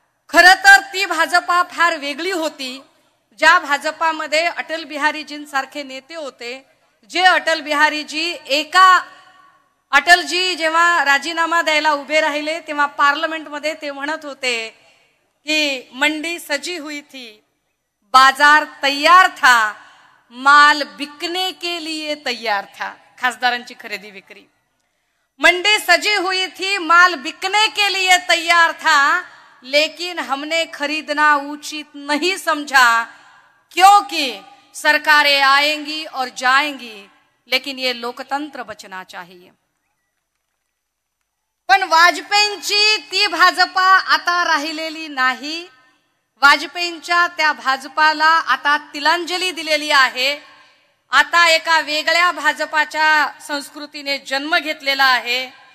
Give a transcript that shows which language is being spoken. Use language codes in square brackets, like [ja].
[mr] खरं तर ती भाजपा फार वेगळी होती, ज्या भाजपामध्ये अटल बिहारीजींसारखे नेते होते, जे अटल बिहारीजी अटलजी जेव्हा राजीनामा द्यायला उभे राहिले तेव्हा पार्लमेंटमध्ये ते म्हणत होते की [hi] मंडी सजी हुई थी, बाजार तैयार था, माल बिकने के लिए तैयार था. [mr] खासदारांची खरेदी विक्री. [hi] मंडी सजी हुई थी, माल बिकने के लिए तैयार था, लेकिन हमने खरीदना उचित नहीं समझा क्योंकि सरकारें आएंगी और जाएंगी, लेकिन ये लोकतंत्र बचना चाहिए. [mr] पण वाजपेयींची ती भाजपा आता राहिलेली नाही. वाजपेयींच्या त्या भाजपाला आता तिलांजली दिलेली आहे. आता एका वेगळ्या भाजपाच्या संस्कृतीने जन्म घेतलेला आहे.